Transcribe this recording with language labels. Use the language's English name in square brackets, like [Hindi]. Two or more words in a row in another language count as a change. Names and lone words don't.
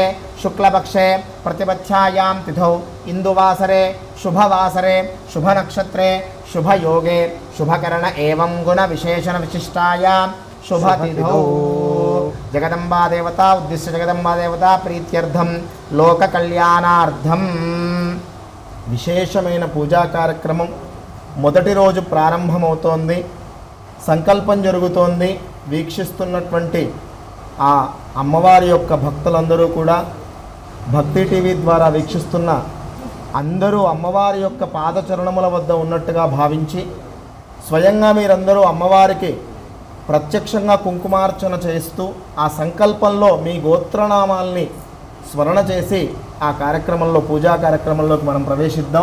[Sanskrit] शुक्लपक्षे प्रतिपथ्यायां तिथौ इंदुवासरे शुभवासरे शुभनक्षत्रे शुभयोगे शुभकरण एवं गुण विशेषण विशिष्टायां शुभतिथौ जगदम्बा देवता उद्दिश्य जगदम्बा देवता प्रीत्यर्थं लोक कल्याणार्थं [Telugu] విశేషమైన పూజా కార్యక్రమం మొదటి రోజు ప్రారంభమవుతోంది. సంకల్పం జరుగుతోంది. వీక్షిస్తున్నటువంటి ఆ అమ్మవారి యొక్క భక్తులందరూ కూడా భక్తి టీవీ ద్వారా వీక్షిస్తున్న అందరూ అమ్మవారి యొక్క పాదచరణముల వద్ద ఉన్నట్టుగా భావించి స్వయంగా మీరందరూ అమ్మవారికి ప్రత్యక్షంగా కుంకుమార్చన చేస్తూ ఆ సంకల్పంలో మీ గోత్రనామాల్ని స్మరణ చేసి ఆ కార్యక్రమంలో పూజా కార్యక్రమంలోకి మనం ప్రవేశిద్దాం.